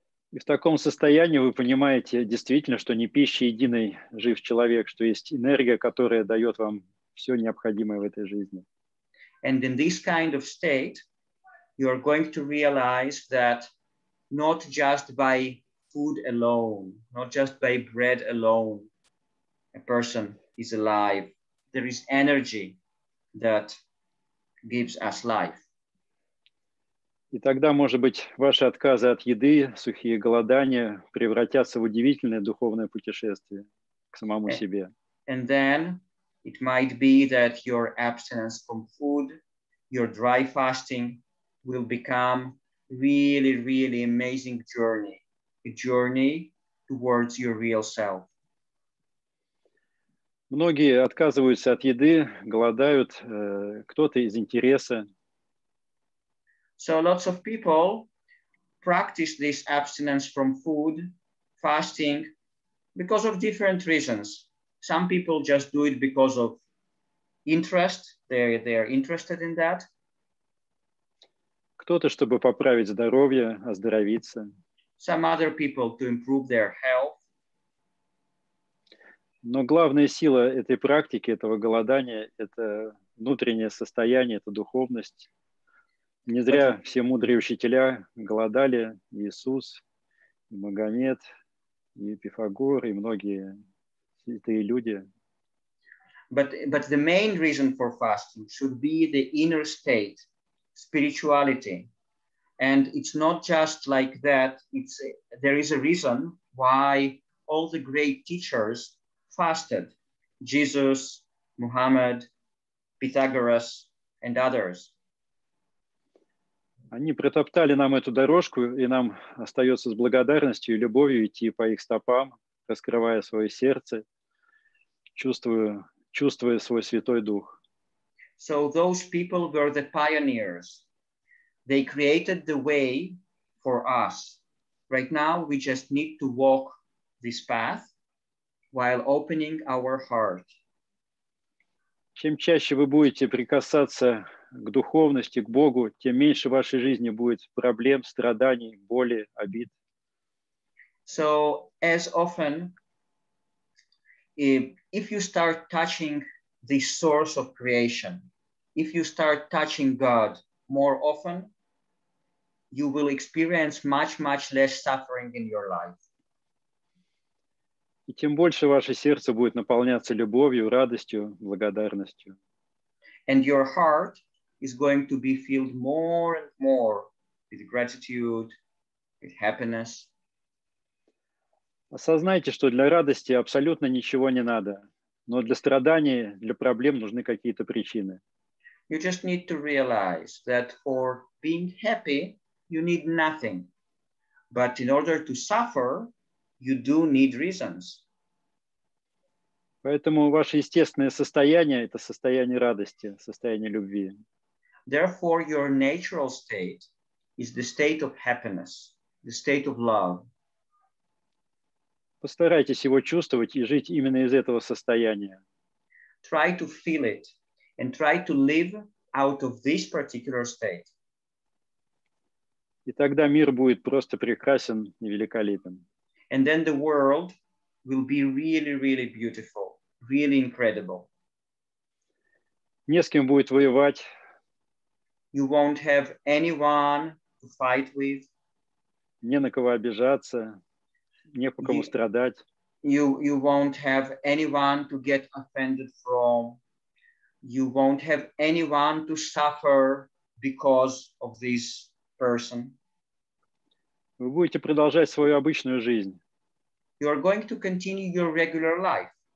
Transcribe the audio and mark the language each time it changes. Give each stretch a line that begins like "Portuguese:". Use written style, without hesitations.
Russian: И в таком состоянии вы понимаете действительно, что не пищей единой жив человек, что есть энергия, которая дает вам все необходимое в этой жизни.
English: And in this kind of state, you are going to realize that not just by food alone, not just by bread alone, a person is alive. There is energy that gives us life.
Russian: И тогда, может быть, ваши отказы от еды, сухие голодания превратятся в удивительное духовное путешествие к самому себе.
English: And then it might be that your abstinence from food, your dry fasting will become really, really amazing journey, a journey towards your real self.
Russian: Многие отказываются от еды, голодают, кто-то из интереса.
English: So lots of people practice this abstinence from food, fasting, because of different reasons. Some people just do it because of interest. They're interested in that.
Russian: Кто-то, чтобы поправить здоровье, оздоровиться.
English: Some other people to improve their health.
Russian: Но главная сила этой практики, этого голодания, это внутреннее состояние, это духовность. Не зря все мудрые учителя голодали, Иисус, и Магомед, и Пифагор, и многие святые люди.
English: But the main reason for fasting should be the inner state, spirituality. And it's not just like that. There is a reason why all the great teachers fasted. Jesus, Muhammad, Pythagoras, and others.
Russian: Они протоптали нам эту дорожку, и нам остается с благодарностью и любовью идти по их стопам, раскрывая свое сердце, чувствуя свой Святой Дух.
English: So those people were the pioneers. They created the way for us. Right now, we just need to walk this path while opening our heart.
Russian: Чем чаще вы будете прикасаться к духовности, к Богу, тем меньше в вашей жизни будет проблем, страданий, боли, обид.
English: So as often, if you start touching the source of creation, if you start touching God more often, you will experience much, much less suffering in your life.
Russian: И тем больше ваше сердце будет наполняться любовью, радостью, благодарностью.
English: And your heart is going to be filled more and more with gratitude, with happiness.
Russian: Осознайте, что для радости абсолютно ничего не надо, но для страданий, для проблем нужны какие-то причины.
English: You just need to realize that for being happy, you need nothing. But in order to suffer, you do need reasons.
Russian: Поэтому ваше естественное состояние – это состояние радости, состояние любви.
English: Therefore, your natural state is the state of happiness, the state of love.
Russian: Постарайтесь его чувствовать и жить именно из этого состояния.
English: Try to feel it and try to live out of this particular state.
Russian: И тогда мир будет просто прекрасен и великолепен.
English: And then the world will be really, really beautiful, really incredible.
Russian: Не с кем будет воевать.
English: You won't have anyone to fight with.
Russian: Не на кого обижаться, не по кому страдать.
English: You won't have anyone to get offended from. You won't have anyone to suffer because of this person.
Russian: Вы будете продолжать свою обычную жизнь.
English: You are going to continue your regular life.